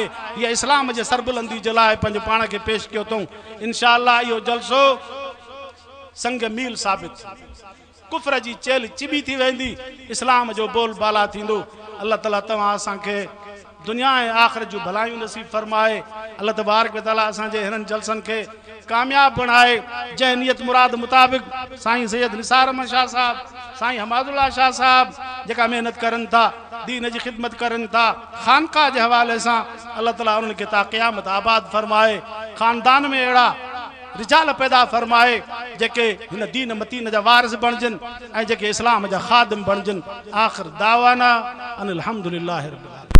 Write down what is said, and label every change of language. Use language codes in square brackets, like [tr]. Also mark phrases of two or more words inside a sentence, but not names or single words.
[sd] हीअ इस्लाम जे सरबुलंदी जे लाइ पंहिंजे पाण खे पेश कयो अथऊं। इंशाअल्लाह इहो जलसो संग मील साबित, कुफ्र जी चेल चिबी थी वेंदी, इस्लाम जो बोल बाला थींदो। अल्लाह ताला तव्हां असांखे दुनिया ऐं आख़िरत जूं भलायूं नसीब फरमाए। [ar] الله تبارك وتعالى [sd] असांजे हिननि जलसनि खे कामयाब बणाए। जंहिं नियत मुराद मुताबिक़ साईं सैयद निसार अहमद शाह साहब, साईं हमादुल्लाह शाह साहब जेका मेहनत करनि था, दीन जी ख़िदमत करनि था, ख़ानका जे हवाले सां अल्लाह ताला उन्हनि खे ता क़यामत आबाद फरमाए। ख़ानदान में अहिड़ा रिजाल पैदा फरमाए जेके हिन दीन मतीन जा वारिस बणजनि ऐं जेके इस्लाम जा ख़ादिम बणजनि। [ar] آخر دعوانا أن الحمد لله رب العالمين.